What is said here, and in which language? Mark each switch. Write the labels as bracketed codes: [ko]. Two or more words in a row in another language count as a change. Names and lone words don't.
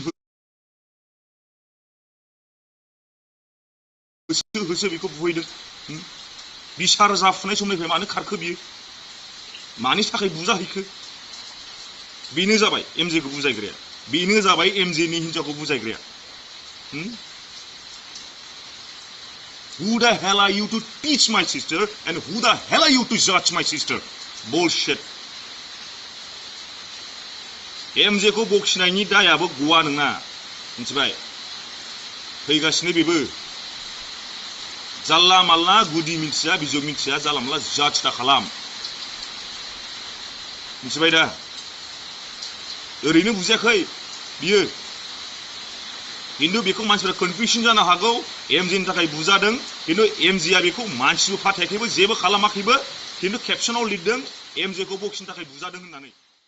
[brx] होसो बेखौ बुहैदों बिसार जाफुनाय समनिफ्राय मानो खारखो बियो मानि थाखाय बुजाहैखो बेनो जाबाय एमजेखौ बुजायग्राया बेनो जाबाय एमजेनि हिनजावखौ बुजायग्राया [en] Who the hell are you to teach my sister and who the hell are you to judge my sister? Bullshit. [brx] MJ को बखिनायनि दायाबो गवा नङा मिथिबाय फैगासिनो बेबो जाल्ला माल्ला गुदि मिथिया बिजौ मिथिया जाला माल्ला जाज दा खालाम मिथिबाय दा ओरैनो बुजायाखै बियो किन्तु बेखौ मानसिफोरा कनफिउजन जानो हागौ एमजेनि थाखाय बुजादों किन्तु एमजेआ बेखौ मानसिबो फाथायाखैबो जेबो खालामाखैबो किन्तु केपसनाव लिरदों एमजेखौ बखिनो थाखाय बुजादों होननानै